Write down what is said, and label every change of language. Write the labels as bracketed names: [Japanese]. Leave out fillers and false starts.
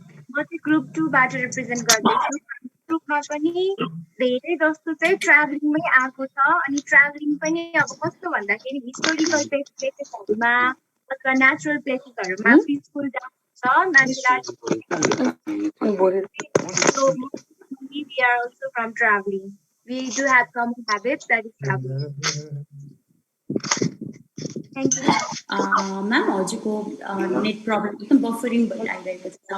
[Nepali] म चाहिँ ग्रुप 2 बाट रिप्रेजेन्ट गर्दैछु. ग्रुपमा पनि धेरै जस्तो चाहिँ ट्राभलिङमै आएको छ अनि ट्राभलिङ पनि अब कस्तो भन्दाखेरि हिस्टोरिकल प्लेसेसहरुमा अथवा नेचुरल प्लेसेसहरुमा पिसफुल छ मान्छेलाई. [English] So we are also from traveling. We do have common habits, that is traveling. Thank you. [Nepali] Ma'am, हजुरको नेट प्रब्लम एकदम बफरिङ भइरहेको छ.